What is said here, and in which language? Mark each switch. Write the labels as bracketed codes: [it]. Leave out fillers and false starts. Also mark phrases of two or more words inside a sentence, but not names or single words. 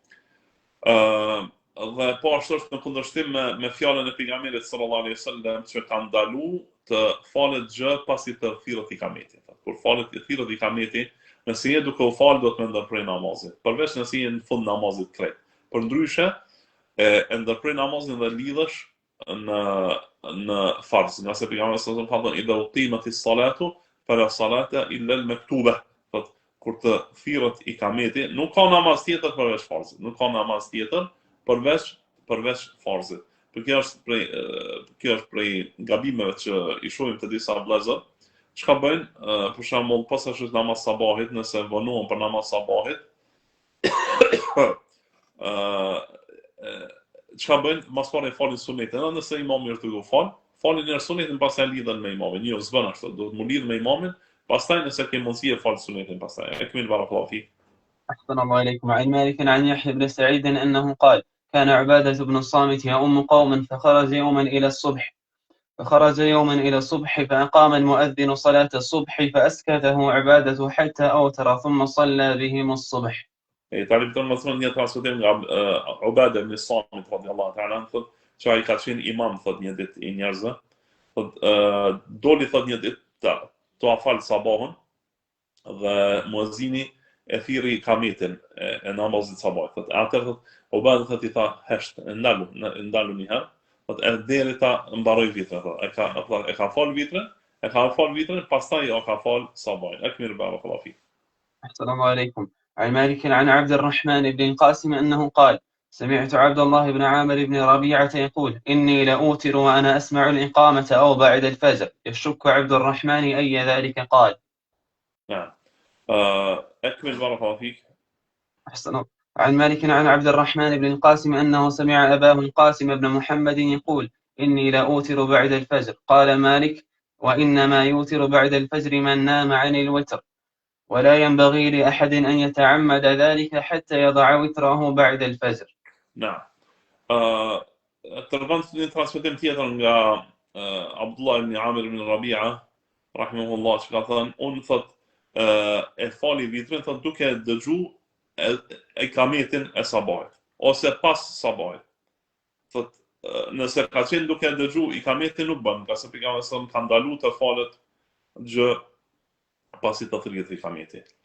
[sq] Dhe po ashtu është në kundërshtim me fjalën e pejgamberit [ar] صلى الله عليه وسلم [sq] që ka ndalu të falet gjë pasi të thirrët ikameti. Kur falet i thirrët ikameti, nëse je duke u fal do të ndërprej namazin, përveç nëse je në fund namazit krejt. Përndryshe e ndërprej namazin dhe lidhesh në farz, nga se pejgamberi [ar] صلى الله عليه وسلم [sq] ka thënë [ar] إذا أقيمت الصلاة فلا صلاة إلا المكتوبة. [sq] Kur të thirrët ikameti, nuk ka namaz tjetër përveç farzit, nuk ka namaz tjetër përveç farzit. Kjo është prej gabimeve që i shohim të disa vëllezër, çka bëjnë, për shembull, pas është namaz sabahit, nëse vonohen për namaz sabahit, çka bëjnë, mas pari falin sunetin, nëse imami është duke u falin njerë sunetin, pastaj lidhen me imamin. Jo, s'bën ashtu, do të lidh me imamin, pastaj nëse ke mundësi e fal sunetin pastaj. [ar] أكمل بارك الله فيك. أحسن الله عليكم. عن مالك عن يحيى بن سعيد أنه قال كان عبادة بن الصامت يؤم قوما فخرج يوما إلى الصبح فأقام المؤذن صلاة الصبح فأسكته عبادة حتى أوتر ثم صلى بهم الصبح. تعرف تقول مثلا [sq] një transmetim nga Ubada ibn Samit [ar] رضي الله تعالى عنه, [sq] thotë që ai ka qenë imam thot një ditë i njerëzve, doli thot një ditë të afal sabahun dhe muezini e thirri kametin e namazit sabahit. Atëherë thot Ubada thot i tha hesht, ndalu një herë, thot deri ta mbaroj vitrin, e ka fal vitrin, pastaj ka fal sabahin. [ar] أكمل بارك الله فيك. السلام عليكم. عن مالك عن عبد الرحمن بن القاسم أنه قال سمعت عبد الله بن عامر بن ربيعة يقول إني لأوتر وأنا أسمع الإقامة أو بعد الفجر. يشك عبد الرحمن أي ذلك قال. نعم. أكمل بارك الله فيك. أحسن. عن مالك عن عبد الرحمن بن القاسم أنه سمع أباه القاسم بن محمد يقول إني لأوتر بعد الفجر. قال مالك وإنما يوتر بعد الفجر من نام عن الوتر ولا ينبغي لأحد أن يتعمد ذلك حتى يضع وتره بعد الفجر. نعم. ترغم [sq] transmetim tjetër nga Abdullah ibn Amir ibn Rabi'a rahimahullah, që ka thënë unë thot e fali vitrin thot duke dëgju e kametin e sabahit ose pas sabahit. Thot nëse ka qenë duke dëgju i kametin nuk bën, ka se pejgamberi sa ka ndaluar të falet gjë pasi të thirrjet i kameti.